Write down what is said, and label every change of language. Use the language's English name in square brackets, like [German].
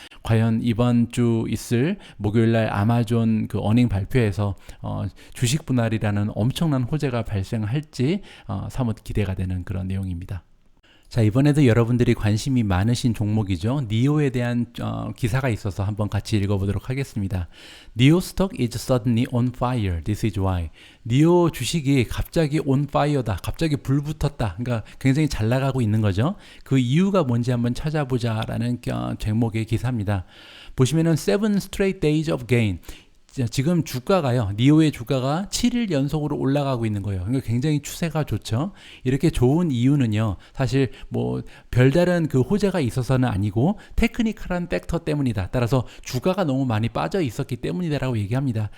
[Korean] 과연 이번 주 있을 목요일날 아마존 그 어닝 발표에서 주식 분할이라는 엄청난 호재가 발생할지 사뭇 기대가 되는 그런 내용입니다. 자, 이번에도 여러분들이 관심이 많으신 종목이죠. 니오에 대한 기사가 있어서 한번 같이 읽어보도록 하겠습니다. [English] 니오 stock is suddenly on fire. This is why. [Korean] 니오 주식이 갑자기 on fire 다. 갑자기 불 붙었다. 그러니까 굉장히 잘 나가고 있는 거죠. 그 이유가 뭔지 한번 찾아보자라는 제목의 기사입니다. 보시면은 [English] 7 straight days of gain. [Korean] 지금 주가가요, 니오의 주가가 7일 연속으로 올라가고 있는 거예요. 그러니까 굉장히 추세가 좋죠. 이렇게 좋은 이유는요, 사실 뭐 별다른 그 호재가 있어서는 아니고 테크니컬한 팩터 때문이다. 따라서 주가가 너무 많이 빠져 있었기 때문이다라고 얘기합니다.